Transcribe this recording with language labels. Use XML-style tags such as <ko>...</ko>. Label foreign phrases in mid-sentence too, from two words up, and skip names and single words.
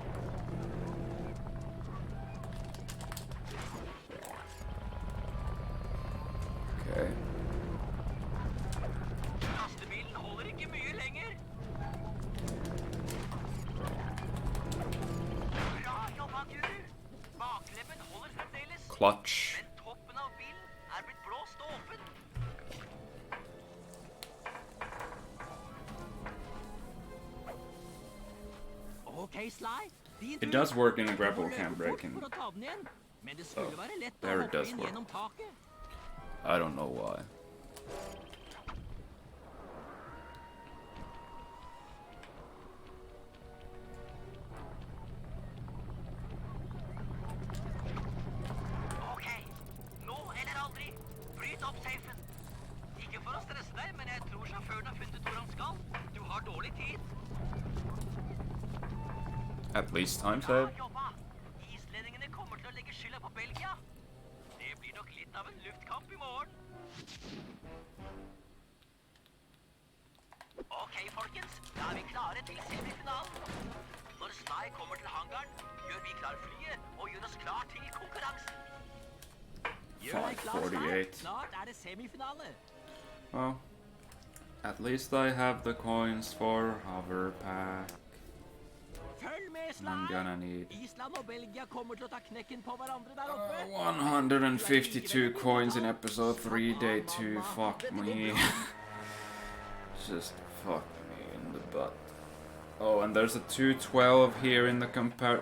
<no>Okay. Lastebilen holder ikke mye lenger. Bra jobba, Guru. Baklemmen holder fremdeles. Clutch. Men toppen av bilen blitt blåst åpen. Okay, Sly.</no> <en>It does work in a grapple cam breaking.</en> <no>For å ta den igjen. Men det skulle være lett å</no> <en>there it</en> <no>hoppe</no> <en>does</en> <no>inn</no> <en>work.</en> <no>gjennom taket.</no> <en>I don't know why.</en> <no>Ok, nå eller aldri. Bryt opp safen. Ikke for å stresse deg, men jeg tror sjåføren har funnet hvor han skal. Du har dårlig tid.</no> <en>At least time</en> <no>Bra</no> <en>save.</en> <no>jobba. Islendingene kommer til å legge skylda på Belgia. Det blir nok litt av en luftkamp I morgen. Ok, folkens. Da vi klare til semifinalen. Når Sly kommer til hangaren, gjør vi klar flyet og gjør oss klar til konkurransen. Gjør deg klar, Sly. 548. Snart det semifinale.</no> <en>Well, at least I have the coins for hover pack.</en> <no>Følg med,</no> <en>I'm</en> <no>Sly.</no> <en>gonna need</en> <no>Island og Belgia kommer til å ta knekken på hverandre der oppe.</no> <en>152 coins in episode 3, day 2. Fuck me. Just fuck me in the butt. Oh, and there's a 212 here in the compare.</en>